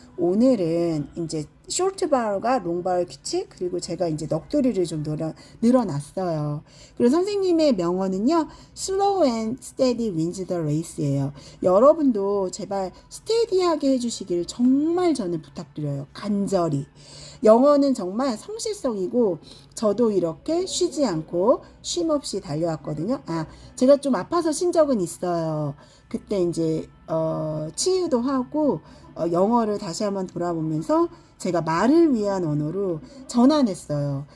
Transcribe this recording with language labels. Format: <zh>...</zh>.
<ko>오늘은 이제 쇼트 바울과 롱 바울 규칙, 그리고 제가 이제 넋두리를 좀 늘어놨어요. 그리고 선생님의 명언은요,</ko> <en>slow and steady wins the race</en> <ko>예요. 여러분도 제발 스테디하게 해주시기를 정말 저는 부탁드려요. 간절히. 영어는 정말 성실성이고 저도 이렇게 쉬지 않고 쉼 없이 달려왔거든요. 아, 제가 좀 아파서 쉰 적은 있어요. 그때 이제 치유도 하고 영어를 다시 한번 돌아보면서 제가 말을 위한 언어로 전환했어요.</ko>